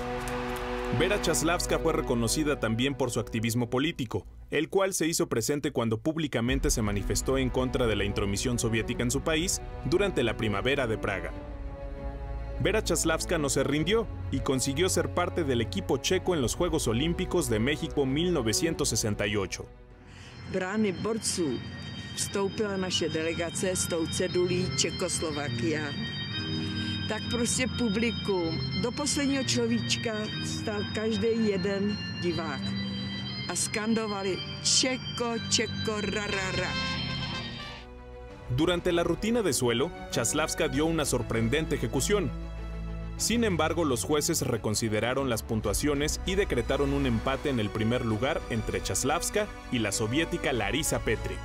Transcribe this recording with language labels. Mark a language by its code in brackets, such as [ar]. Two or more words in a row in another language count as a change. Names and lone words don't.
[es] Vera Čáslavská fue reconocida también por su activismo político, el cual se hizo presente cuando públicamente se manifestó en contra de la intromisión soviética en su país durante la primavera de Praga. Vera Čáslavská no se rindió y consiguió ser parte del equipo checo en los Juegos Olímpicos de México 1968. [cs] Brány borců vstoupila naše delegace s tou cedulí Čekoslovakia. Tak prostě publikum, do posledního človíčka stál každý jeden divák a skandovali Čeko, Čeko, ra, ra, ra. [es] Durante la rutina de suelo, Chaslavska dio una sorprendente ejecución. Sin embargo, los jueces reconsideraron las puntuaciones y decretaron un empate en el primer lugar entre Chaslavska y la soviética Larisa Petrik.